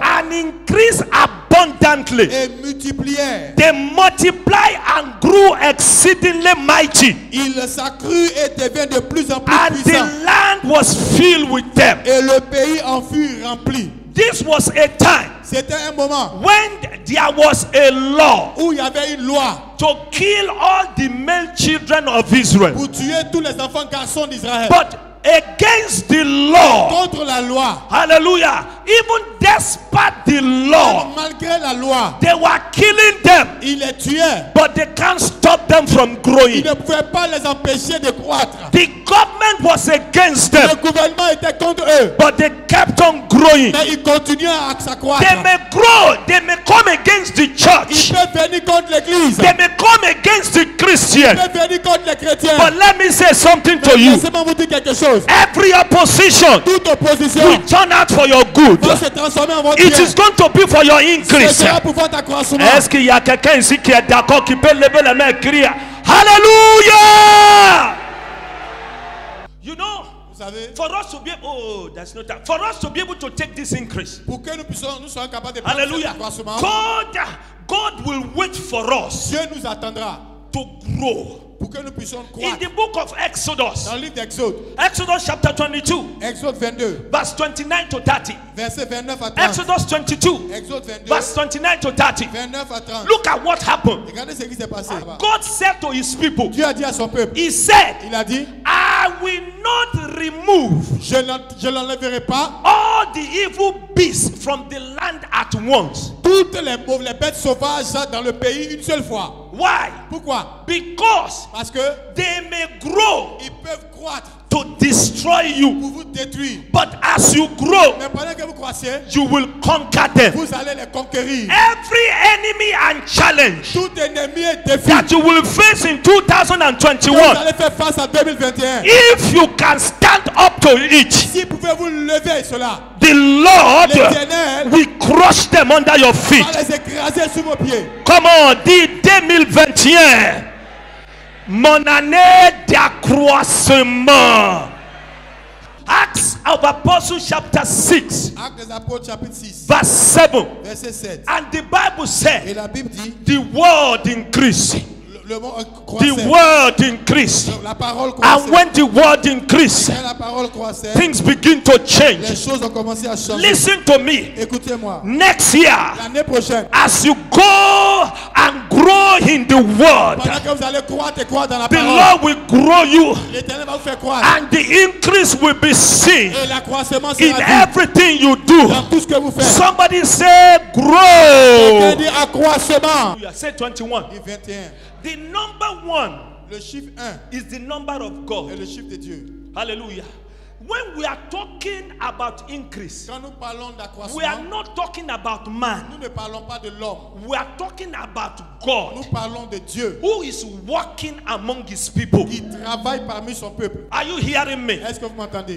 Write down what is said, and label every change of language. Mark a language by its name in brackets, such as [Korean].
[English] and increased abundantly. [French] et multiplièrent. [English] They multiplied and grew exceedingly mighty, [French] Ils s'accrurent et devinrent de plus en plus [English] and [French] puissants. [English] the land was filled with them. [French] Et le pays en fut rempli. [English] This was a time [French] C'était un moment [English] when there was a law [French] où il y avait une loi [English] to kill all the male children of Israel. [French] pour tuer tous les enfants garçons d'Israël. [English] But against the law, [French] Contre la loi, [English] hallelujah, even despite the law, [French] malgré la loi, [English] they were killing them, [French] ils les tuaient. [English] but they can't stop them from [French] Ils [English] growing. [French] ne pouvaient pas les empêcher de croître. [English] The government was against [French] Le [English] them, [French] gouvernement était contre eux. [English] but they kept on growing. [French] Mais ils continuaient à s'accroître. [English] They may grow, they may come against the [French] Ils [English] church, [French] peuvent venir contre l'église. [English] they may come against the [French] Ils [English] Christian. [French] peuvent venir contre les chrétiens. [English] But let me say something to you. [French] Laissez-moi vous dire quelque chose. [English] Every opposition [French] Toute opposition [English] will turn out for your good. [French] va se transformer en votre [English] It [French] bien. [English] is going to be for your [French] Ce [English] increase. [French] sera pour votre accroissement. Est-ce qu'il y a quelqu'un ici qui est d'accord, qui peut lever les mains et crier Alléluia? [English] You know, [French] Vous savez, [English] for us to be there's no time. For us to be able to take this increase. [French] pour que nous soyons capables de prendre cet Hallelujah. accroissement, [English] God will wait for us [French] Dieu nous attendra [English] to grow. [French] pour que nous puissions [English] In [French] croître. [English] the book of Exodus, [French] Dans le livre d'Exode, [English] Exodus chapter 22, [French] Exode 22, [English] verse 29 to 30. [French] verset 29 à 30. [English] Exodus 22, [French] Exode 22, [English] verse 29 to 30. [French] 29 à 30. [English] Look at what happened. [French] Regardez ce qui s'est passé. [English] God said to his people, [French] Dieu a dit à son peuple, [English] He said, [French] il a dit, [English] I will not remove [French] je n'enlèverai pas [English] all the evil beasts from the land at once. [French] toutes les bêtes sauvages dans le pays une seule fois. [English] Why? [French] Pourquoi? [English] Because [French] Parce que [English] they may grow [French] ils peuvent croître [English] to destroy you. [French] pour vous détruire. [English] But as you grow, [French] Mais pendant que vous croissez, [English] you will conquer them. [French] vous allez les conquérir. [English] Every enemy and challenge [French] Tout ennemi et défi [English] that you will face in [French] que vous [English] 2021, [French] allez faire face en 2021. [English] if you can stand up to it, [French] Si vous pouvez vous lever cela, [English] the Lord [French] l'Éternel [English] will crush them under your feet. [French] va les écraser sous vos pieds. [English] Come on, [French] dit 2021, mon année d'accroissement. [English] Acts of Apostles chapter 6, [French] Actes des Apôtres chapitre 6, [English] verse 7. [French] verset 7. [English] And the Bible [French] Et [English] said, [French] la Bible dit, [English] the word increased. [French] le mot [English] The [French] croissait. [English] word increased. [French] La parole [English] And [French] croissait. [English] when the word increased, [French] Quand la parole croissait, [English] things begin to [French] les [English] change. [French] choses ont commencé à changer. [English] Listen to me. [French] Écoutez-moi. [English] Next year, [French] L'année prochaine, [English] as you go and grow in the word, [French] pendant que vous allez croître et croître dans la [English] the [French] parole, [English] Lord will grow you, [French] l'Éternel va vous faire croître. [English] and the increase will be seen [French] Et l'accroissement [English] in [French] sera vu [English] everything you do. [French] dans tout ce que vous faites. [English] Somebody say [French] Quelqu'un [English] grow. [French] dit accroissement. [English] Say 21. [French] Et 21. [English] The number 1 [French] Le chiffre 1 [English] is the number of [French] est [English] God. [French] le chiffre de Dieu. Hallelujah. [English] When we are talking about increase, [French] Quand nous parlons [English] we are [French] d'accroissement, [English] not talking about man. [French] nous ne parlons pas de l'homme. [English] We are talking about [French] Nous [English] God, [French] parlons de Dieu [English] who is working among his people. [French] qui travaille parmi son peuple. [English] Are you hearing me? [French] Est-ce que vous m'entendez?